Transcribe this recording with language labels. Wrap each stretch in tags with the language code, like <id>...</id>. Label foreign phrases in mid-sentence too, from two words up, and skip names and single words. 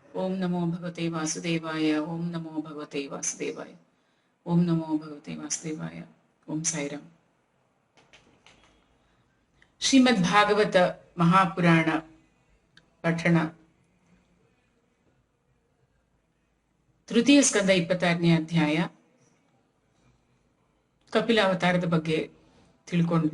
<sa>ओम नमो भगवते वासुदेवाय। ओम नमो भगवते वासुदेवाय। ओम नमो भगवते वासुदेवाय। ओम साईराम।</sa> <kn>ಶ್ರೀಮದ್ ಭಾಗವತ ಮಹಾಪುರಾಣ ಪಠಣ ತೃತೀಯ ಸ್ಕಂದ 26ನೇ ಅಧ್ಯಾಯ ಕಪಿಲಾವತಾರದ ಬಗ್ಗೆ ತಿಳ್ಕೊಂಡ್ವಿ.</kn>